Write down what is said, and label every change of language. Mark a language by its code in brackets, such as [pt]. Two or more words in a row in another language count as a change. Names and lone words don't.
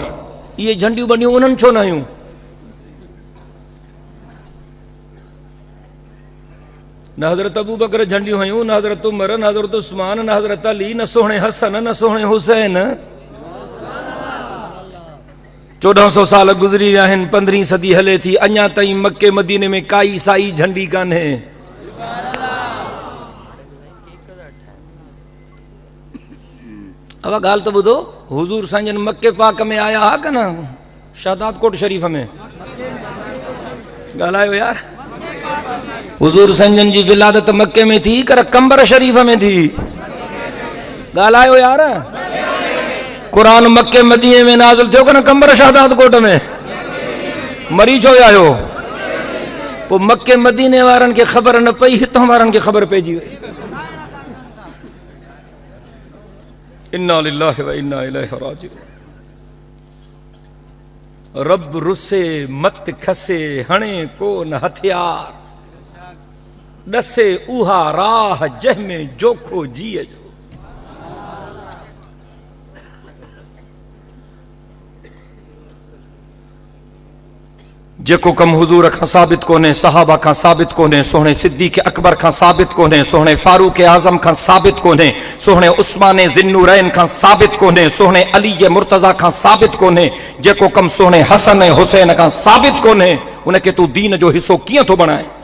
[sd] ये झंडियूं बनियूं उन्हनि छो न आहियूं? न हज़रत अबू बकर झंडियूं हुयूं, न हज़रत उमर, न हज़रत उस्मान, न हज़रत अली, न सोहणे हसन, न सोहणे हुसैन। 1400 साल गुज़री विया आहिनि, 15वीं सदी हले थी, अञा ताईं मक्के मदीने में काई साई झंडी कान्हे। अब ॻाल्हि तो ॿुधो, हुजूर साईं मक्के पाक में आया हा कन शहदाद कोट शरीफ़ में? ॻाल्हायो यार। हुजूर साईं जी विलादत मक्के में थी कर कंबर शरीफ़ में थी? ॻाल्हायो यार। कुरान मक्के मदीने में नाज़िल थियो कन कंबर शहदाद कोट में? मरी छो आयो पोइ मके मदीने वारनि खे ख़बर न पई, हितां वारनि खे ख़बर पइजी वई। [ar] إنا لله وإنا إليه راجعون. [sd] रब रुसे मत खसे हणे को न हथियार, दसे उहा राह जंहिंमें जोखो जीअ जो। जेको कम हुजूर खां साबित कोन्हे, सहाबा खां साबित कोन्हे, सोहणे सिद्दीक़ अकबर खां साबित कोन्हे, सोहणे फारूक आज़म खां साबित कोन्हे, सोहणे उस्मान ज़िन्नुरैन खां साबित कोन्हे, सोहणे अली मुर्तज़ा खां साबित कोन्हे, जेको कम सोहणे हसन ऐं हुसैन खां साबित कोन्हे, उनखे तूं दीन जो हिस्सो कीअं थो बणाए?